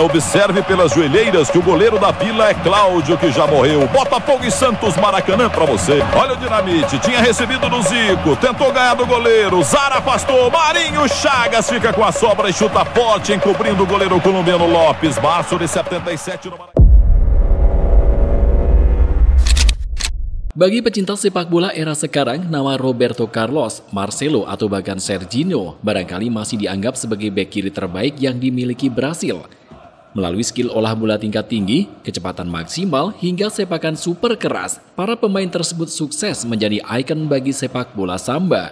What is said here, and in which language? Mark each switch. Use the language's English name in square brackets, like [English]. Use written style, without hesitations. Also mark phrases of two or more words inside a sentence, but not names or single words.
[Portuguese] Observe pelas joelheiras que o goleiro da Vila é Cláudio, que já morreu. Botafogo e Santos, Maracanã pra você. Olha o Dinamite, tinha recebido do Zico. Tentou ganhar do goleiro. Zara afastou. Marinho Chagas fica com a sobra e chuta forte, encobrindo o goleiro colombiano Lopes. Março de 77 no Maracanã. [Indonesian] Bagi pecinta sepak bola era sekarang, nama Roberto Carlos, Marcelo, atau bahkan Serginho barangkali masih dianggap sebagai bek kiri terbaik yang dimiliki Brasil. Melalui skill olah bola tingkat tinggi, kecepatan maksimal, hingga sepakan super keras, para pemain tersebut sukses menjadi ikon bagi sepak bola samba.